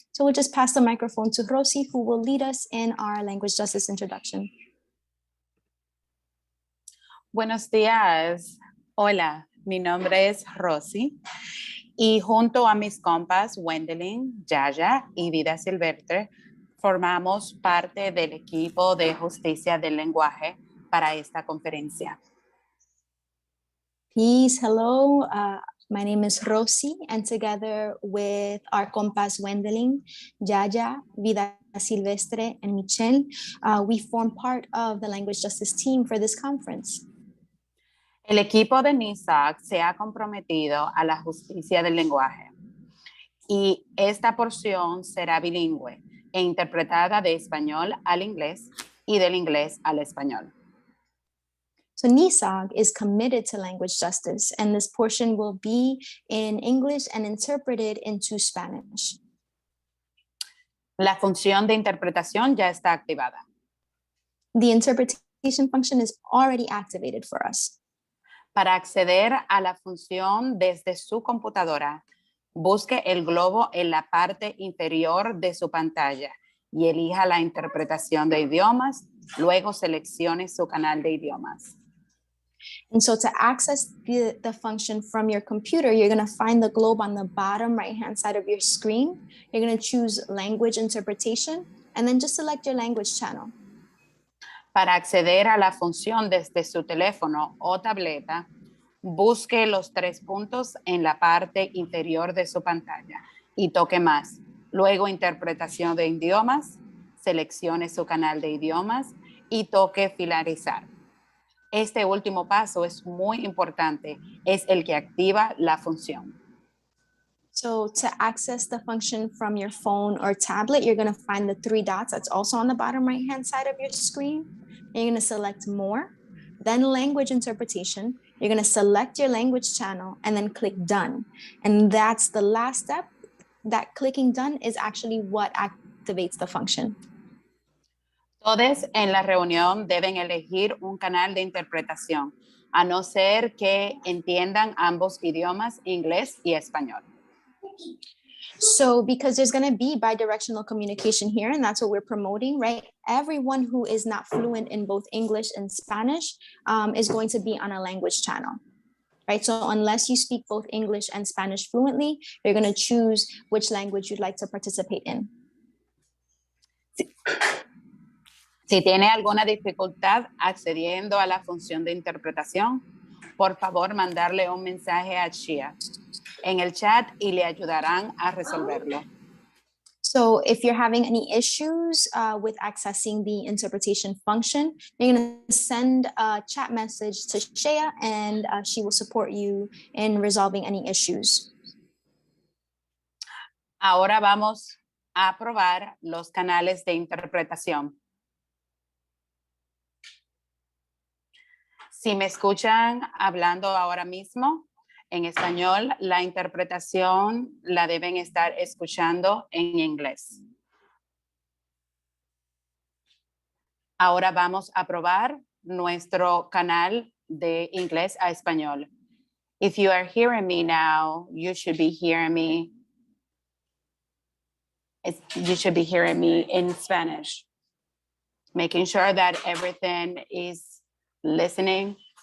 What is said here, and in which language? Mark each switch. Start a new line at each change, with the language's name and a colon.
English: So we'll just pass the microphone to Rosy, who will lead us in our language justice introduction.
Spanish: Buenos días. Hola, mi nombre es Rosy y junto a mis compas Wendelin, Yaya y Vida Silvestre formamos parte del equipo de justicia del lenguaje para esta conferencia.
English: Peace, hello. My name is Rosy, and together with our compas Wendelin, Yaya, Vida Silvestre, and Michelle, we form part of the language justice team for this conference.
Spanish: El equipo de NISAC se ha comprometido a la justicia del lenguaje y esta porción será bilingüe e interpretada de español al inglés y del inglés al español.
English: So NISAG is committed to language justice, and this portion will be in English and interpreted into Spanish.
Spanish: La función de interpretación ya está activada.
English: The interpretation function is already activated for us.
Spanish: Para acceder a la función desde su computadora, busque el globo en la parte inferior de su pantalla y elija la interpretación de idiomas, luego seleccione su canal de idiomas.
English: And so to access the function from your computer, you're going to find the globe on the bottom right-hand side of your screen. You're going to choose language interpretation, and then just select your language channel.
Spanish: Para acceder a la función desde su teléfono o tableta, busque los 3 puntos en la parte inferior de su pantalla y toque más. Luego, interpretación de idiomas, seleccione su canal de idiomas y toque finalizar. Este último paso es muy importante, es el que activa la función.
English: So to access the function from your phone or tablet, you're going to find the 3 dots that's also on the bottom right-hand side of your screen. You're going to select more, then language interpretation. You're going to select your language channel and then click done. And that's the last step. That clicking done is actually what activates the function.
Spanish: Todos en la reunión deben elegir un canal de interpretación, a no ser que entiendan ambos idiomas, inglés y español.
English: So because there's going to be bidirectional communication here, and that's what we're promoting, right? Everyone who is not fluent in both English and Spanish is going to be on a language channel, right? So unless you speak both English and Spanish fluently, you're going to choose which language you'd like to participate in.
Spanish: Si tiene alguna dificultad accediendo a la función de interpretación, por favor mandarle un mensaje a Shia en el chat y le ayudarán a resolverlo.
English: So if you're having any issues with accessing the interpretation function, you're going to send a chat message to Shea, and she will support you in resolving any issues.
Spanish: Ahora vamos a probar los canales de interpretación. Si me escuchan hablando ahora mismo en español, la interpretación la deben estar escuchando en inglés. Ahora vamos a probar nuestro canal de inglés a español.
English: If you are hearing me now, you should be hearing me. You should be hearing me in Spanish. Making sure that everything is listening.